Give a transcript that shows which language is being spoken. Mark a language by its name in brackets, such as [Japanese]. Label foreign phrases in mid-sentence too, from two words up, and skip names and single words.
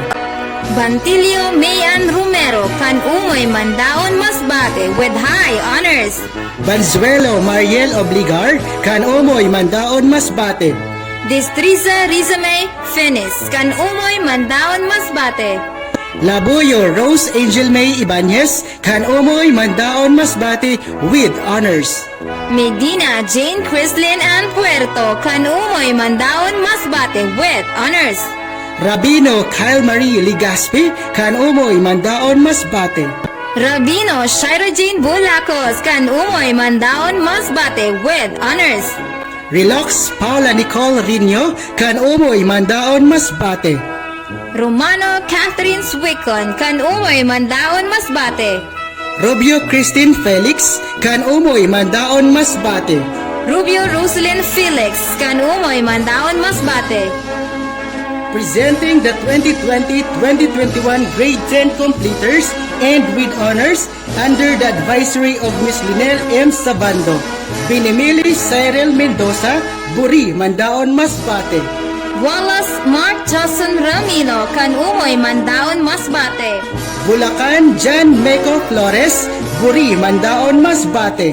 [Bikol] Bantilio Mayan Romero, kan Umoy Mandaon Masbate [English] with high honors. [Bikol] Banzuelo Mariel Obligar, kan Umoy Mandaon Masbate. Destreza Rizame Finis, kan Umoy Mandaon Masbate. Labuyo Rose Angel May Ibanez, kan Umoy Mandaon Masbate [English] with honors. [Bikol] Medina Jane Crislin and Puerto, kan Umoy Mandaon Masbate [English] with honors. [Bikol] Rabino Kyle Marie Ligaspi, kan Umoy Mandaon Masbate. Rabino Shira Jane Bulacos, kan Umoy Mandaon Masbate [English] with honors. [Bikol] Relax Paula Nicole Rino, kan Umoy Mandaon Masbate. Romano Catherine Swicon, kan Umoy Mandaon Masbate. Rubio Christine Felix, kan Umoy Mandaon Masbate. Rubio Rosalyn Felix, kan Umoy Mandaon Masbate. [English] presenting the 2020-2021 Grade 10 completers and with honors under the advisory of Ms. Linel M. Sabando, Binimili Cyril Mendoza, Buri Mandaon Masbate. [Bikol] Wallace Mark Johnson Ramilo, kan umoy Mandaon Masbate. Bulacan Jan Meco Flores, Buri Mandaon Masbate.